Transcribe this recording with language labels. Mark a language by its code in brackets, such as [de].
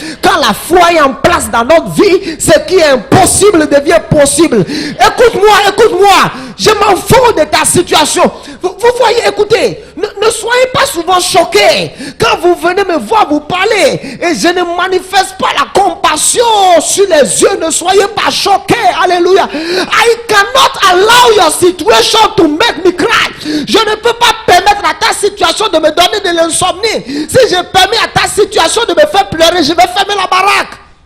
[fr] Quand la foi est en place dans notre vie, ce qui est impossible devient possible. Écoute-moi, écoute-moi. Je m'en fous de ta situation. Vous voyez, écoutez, ne soyez pas souvent choqués. Quand vous venez me voir vous parler et je ne manifeste pas la compassion sur les yeux, ne soyez pas choqués. Alléluia. [en] I cannot allow your situation to make me cry. [fr] Je ne peux pas permettre à ta situation de me donner de l'insomnie. Si je permets à ta situation de me faire pleurer, je vais fermer la baraque.